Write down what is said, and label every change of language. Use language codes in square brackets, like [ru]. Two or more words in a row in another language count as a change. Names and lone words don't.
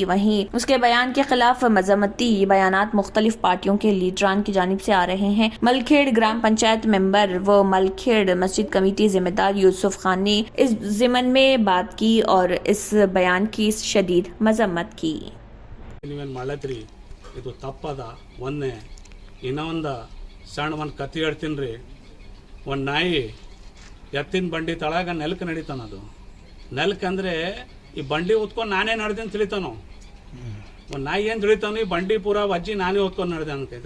[ur] وہیں اس کے بیان کے خلاف مذمتی بیانات مختلف پارٹیوں کے لیڈران کی جانب سے آ رہے ہیں. ملکھیڑ گرام پنچایت ممبر و ملکھیڑ مسجد کمیٹی ذمہ دار یوسف خان نے اس ضمن میں بات کی اور اس بیان کی شدید مذمت کی. [kn] ಇದು ತಪ್ಪದ ಒಂದೇ ಇನ್ನೊಂದು ಸಣ್ಣ ಒಂದು ಕತೆ ಹೇಳ್ತೀನಿ ರೀ. ಒಂದು ನಾಯಿ ಎತ್ತಿನ ಬಂಡಿ ತಳಗ ನೆಲಕ್ಕೆ ನಡೀತಾನದು. ನೆಲಕ್ಕೆ ಅಂದರೆ ಈ ಬಂಡಿ ಹೊತ್ಕೊಂಡು ನಾನೇ ನಡೆದೇನು ತಿಳಿತಾನೋ. ಒಂದು ನಾಯಿ ಏನು ತಿಳಿತಾನೋ, ಈ ಬಂಡಿ ಪೂರ ವಜ್ಜಿ ನಾನೇ ಹೊತ್ಕೊಂಡು ನಡೆದೆ ಅನ್ಕೈತೆ.